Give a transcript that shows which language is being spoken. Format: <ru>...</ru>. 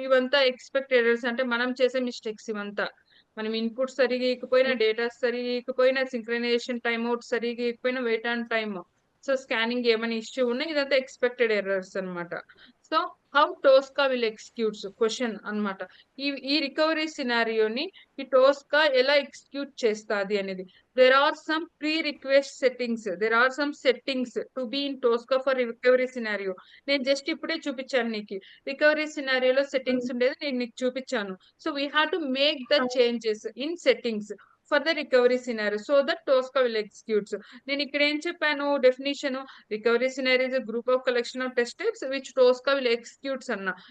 <te>ఇవంతా expect errors, అంటే మనం చేసే మిస్టేక్స్ ఇవంతా. మనం ఇన్పుట్ సరిగా ఇకపోయినా, డేటా సరిగా ఇకపోయినా, సింక్రనైజేషన్ టైమ్ అవుట్ సరిగా ఇకపోయినా, wait on time, so scanning ఏమైనా ఇష్యూ ఉన్నా, ఇదంతా ఎక్స్పెక్టెడ్ ఎర్రర్స్ అన్నమాట.</te> <en>so how Tosca will executes</en> <te>question అన్నమాట. ఈ రికవరీ సినారియోని ఈ టోస్కా ఎలా ఎగ్జిక్యూట్ చేస్తుంది అనేది.</te> <en>there are some pre-request settings, there are some settings to be in Tosca for recovery scenario.</en> <te>నేను జస్ట్ ఇప్పుడే చూపించాను నీకు, రికవరీ సినారియోలో సెట్టింగ్స్ ఉండేది నేను నీకు చూపించాను.</te> <en>so we have to make the</en> <te>అవును.</te> <en>Changes in settings. For the recovery scenario so that Tosca will executes.</en> <te>నేను ఇక్కడ ఏం చెప్పాను</te> <en>Definition, recovery scenario is group of collection of test types which Tosca will executes అన్న.</en>